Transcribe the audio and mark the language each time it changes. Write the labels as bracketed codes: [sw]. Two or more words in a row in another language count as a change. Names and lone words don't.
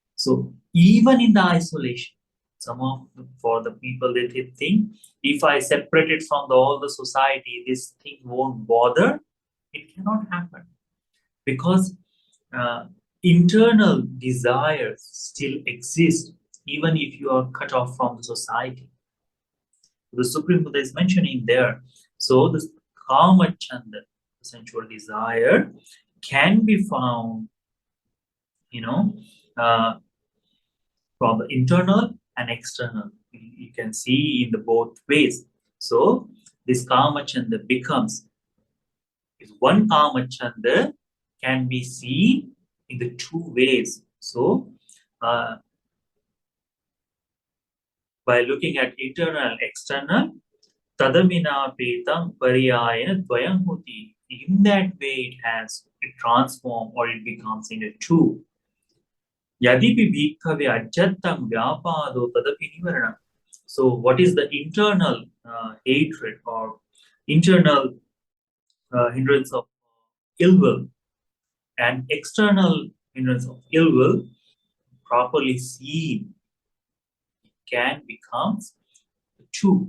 [en] So even in the isolation, For the people, they think if I separate it from all the society, this thing won't bother. It cannot happen because internal desires still exist even if you are cut off from the society. The Supreme Buddha is mentioning there. So this [pi] kama chanda, [en] sensual desire, can be found, uh, from the internal and external. You can see in the both ways. So this [pi] kama chanda [en] becomes, is one [pi] kama chanda [en] can be seen in the two ways. So by looking at internal and external, [pi] tadamina petam pariyāyana dvayam hoti. [en] In that way, it transforms or it becomes into two. [pi] Yadipi bhikkhave ajjattam vyapado tadapi nivarana. [en] So, what is the internal hatred or internal hindrance of ill will and external hindrance of ill will properly seen can become two.